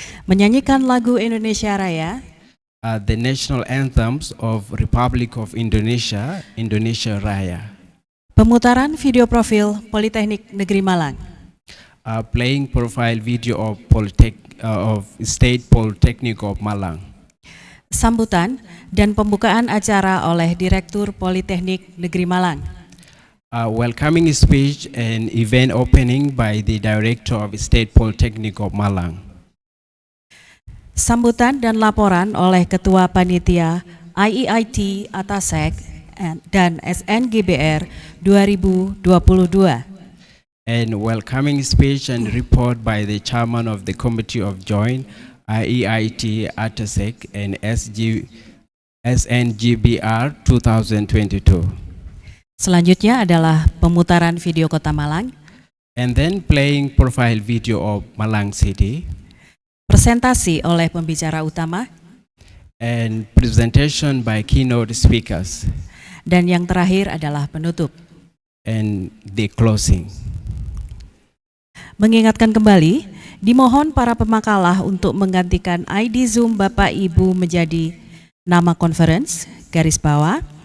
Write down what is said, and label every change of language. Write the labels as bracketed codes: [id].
[id] menyanyikan lagu Indonesia Raya, [en] the national anthems of Republic of Indonesia, Indonesia Raya. [id] Pemutaran video profil Politeknik Negeri Malang, [en] playing profile video of State Polytechnic of Malang. [id] Sambutan dan pembukaan acara oleh Direktur Politeknik Negeri Malang. [en] Welcoming speech and event opening by the Director of State Polytechnic of Malang. [id] Sambutan dan laporan oleh Ketua Panitia IEIT, ATASEC, dan SNGBR 2022. [en] And welcoming speech and report by the Chairman of the Committee of Joint IEIT, ATASEC, and SNGBR 2022. [id] Selanjutnya adalah pemutaran video Kota Malang. [en] And then playing profile video of Malang City. [id] Presentasi oleh pembicara utama. [en] And presentation by keynote speakers. [id] Dan yang terakhir adalah penutup. [en] And the closing. [id] Mengingatkan kembali, dimohon para pemakalah untuk menggantikan ID Zoom Bapak Ibu menjadi nama conference, garis bawah,